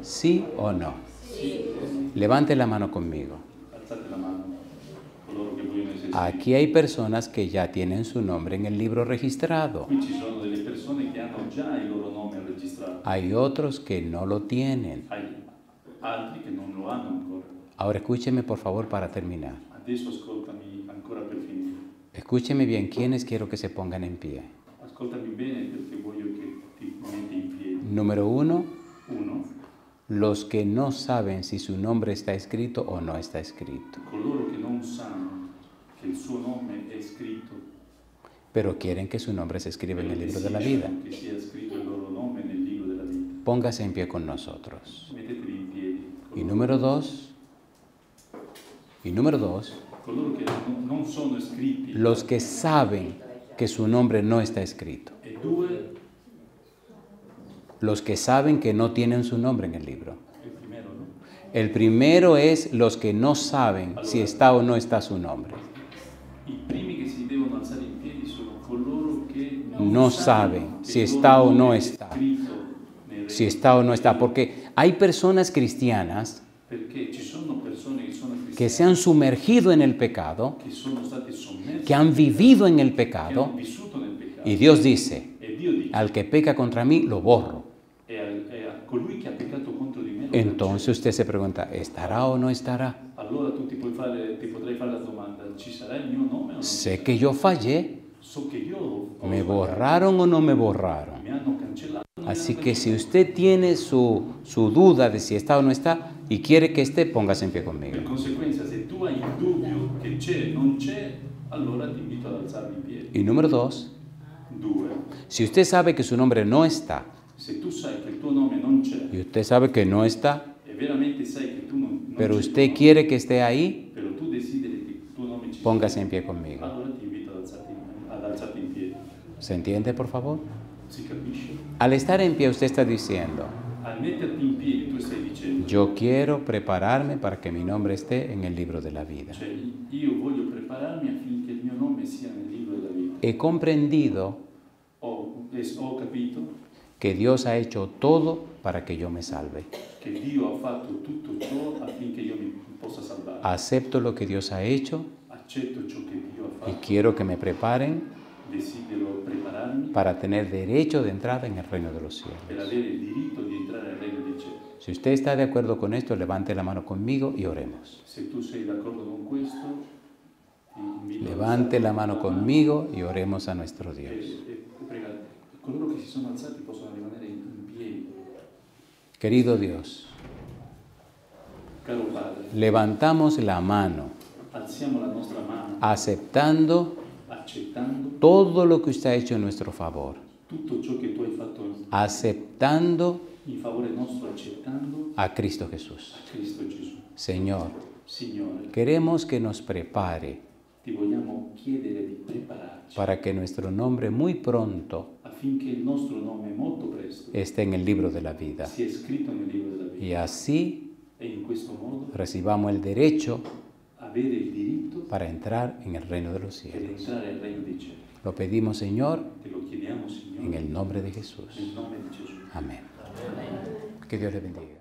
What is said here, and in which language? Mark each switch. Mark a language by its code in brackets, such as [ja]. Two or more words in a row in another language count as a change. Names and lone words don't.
[es] ¿Sí o no? Levante la mano conmigo. [it] Alzate la mano, coloro che vogliono essere [es] Aquí hay personas que ya tienen su nombre en el libro registrado. [it] Qui ci sono delle persone che hanno già il loro nome registrato, [es] Hay otros que no lo tienen. [it] hai altri che non lo hanno ancora. [es] Ahora escúcheme por favor para terminar. [it] Adesso ascoltami ancora per finire. [es] Escúcheme bien, ¿quiénes quiero que se pongan en pie? [it] Ascoltami bene perché voglio che ti metti in piedi. [es] Número 1, [it] Uno, [es] los que no saben si su nombre está escrito o no está escrito, [it] coloro che non sanno che il suo nome è scritto, [es] pero quieren que su nombre se escriba en el libro de la [it] desiderano [es] vida. [it] che sia scritto il loro nome nel libro della vita. [es] Póngase en pie con nosotros. [it] Mettetevi in piedi. [es] Y número dos, [it] Coloro che non sono iscritti. [es] los que saben que su nombre no está escrito. [it] E due, [es] Los que saben que no tienen su nombre en el libro. [it] il primero, no? [es] El primero es los que no saben si está o no está su nombre. [it] I primi che si devono alzare in piedi sono coloro che [es] No saben si está o no está. Si está o no está. Porque hay personas cristianas [it] Perché ci sono persone che sono [es] que [it] cristiane, [es] se han sumergido en el pecado, [it] che sono state sommerse, [es] que han vivido en el [it] che [es] pecado, [it] hanno vissuto nel peccato. [es] y Dios dice, [it] E Dio dice, [es] al que peca contra mí, lo borro. [it] e a colui che ha peccato contro di me lo [es] Entonces usted se pregunta, ¿estará o no estará? [it] cancello. Allora tu ti potrai fare la domanda, ci sarà il mio nome o no? [es] Sé que yo fallé, [it] So che io ho [es] ¿me [it] sbagliato, [es] borraron o no me borraron? [it] mi hanno cancellato. non mi [es] Así [it] hanno [es] que si [it] cancellato. [es] usted tiene su duda de si está o no está y quiere que esté, póngase en pie [it] Per [es] conmigo. [it] conseguenza, se tu hai il dubbio che c'è o non c'è, allora ti invito ad alzarmi in piedi. [es] Y número dos, [it] Due, [es] si usted sabe que su nombre no está [it] se tu sai che il tuo nome non c'è [es] y usted sabe que no está, [it] e veramente sai che tu non [es] pero [it] c'è [es] usted [it] il tuo [es] quiere que esté ahí, [it] nome, però tu desideri che il tuo nome ci [es] póngase en pie conmigo. [it] allora ti invito ad alzarti in piedi. [es] ¿Se entiende, por favor? [it] Si capisce? [es] Al estar en pie, usted está diciendo, [it] Al metterti in piedi tu stai dicendo, [es] yo quiero prepararme para que mi nombre esté en el libro de la vida. [it] cioè io voglio prepararmi affinché il mio nome sia nel libro della vita. [es] He comprendido [it] Ho capito [es] que Dios ha hecho todo para que yo me salve. [it] che Dio ha fatto tutto ciò affinché io mi possa salvare. [es] Acepto lo que Dios ha hecho [it] Accetto ciò che Dio ha [es] y [it] fatto, [es] quiero que me preparen [it] desidero prepararmi [es] para tener derecho de entrada en el reino de los [it] per [es] cielos. [it] avere il diritto di entrare nel regno dei cieli. [es] Si usted está de acuerdo con esto, levante la mano conmigo y oremos. [it] Se tu sei d'accordo con questo, ti invito ad [es] Levante [it] alzare [es] la mano conmigo y oremos a nuestro Dios. [it] e pregare. Coloro che si sono alzati possono rimanere in piedi. [es] Querido Dios, [it] Caro Padre, [es] levantamos la mano [it] alziamo la nostra mano [es] aceptando [it] accettando [es] todo lo que usted ha hecho en nuestro favor, [it] tutto ciò che tu hai fatto [es] aceptando [it] in favore nostro, accettando [es] a Cristo Jesús. [it] a Cristo Gesù. [es] Señor, [it] Signore, [es] queremos que nos prepare [it] ti vogliamo chiedere di prepararci [es] para que nuestro nombre muy pronto [it] affinché il nostro nome molto presto [es] esté en el libro de la vida [it] sia scritto nel libro della vita [es] y así [it] e in questo modo [es] recibamos el derecho [it] avere il diritto [es] para entrar en el reino de los [it] per [es] cielos. [it] entrare al regno dei cieli. [es] Lo pedimos, Señor, [it] Te lo chiediamo, Signore, [es] en el nombre de Jesús. [it] nel nome di Gesù. [es] Amén. Que Dios le bendiga.